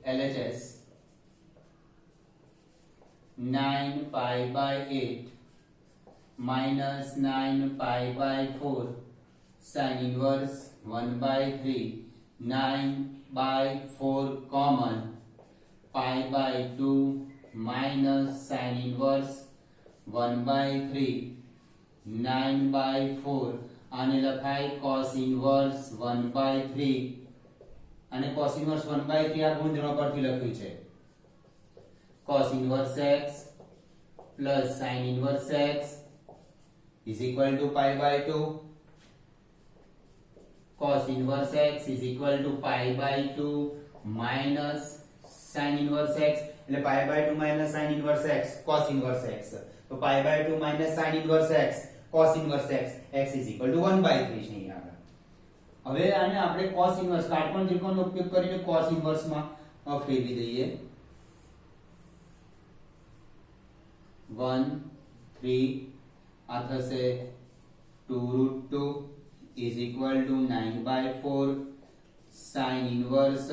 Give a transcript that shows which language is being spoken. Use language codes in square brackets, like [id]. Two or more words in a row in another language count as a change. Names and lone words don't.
[en] LHS 9 pi by 8 minus 9 pi by 4 sin inverse 1 by 3. 9 by 4 common, pi by 2 minus sin inverse 1 by 3. [gu] 9 by 4 આને લખાય [en] cos inverse 1 by 3 [gu] અને [en] cos inverse 1 by 3 [gu] આ ગુણધર્મ પરથી લખ્યું છે. [en] cos inverse x plus sin inverse x is equal to pi by 2. Cos inverse x is equal to pi by 2 minus sin inverse x એટલે pi by 2 minus sin inverse x cos inverse x. તો pi by 2 minus sin inverse x cos inverse x x is equal to 1 by 3 [gu] છે અહીંયા આગળ. હવે આને આપણે [en] cos inverse [gu] કાટકોણ ત્રિકોણનો ઉપયોગ કરીને [en] cos inverse [gu] માં ફેરવી દઈએ. [en] 1 3 [gu] આ થશે [en] 2 root 2 is equal to 9 by 4 sin inverse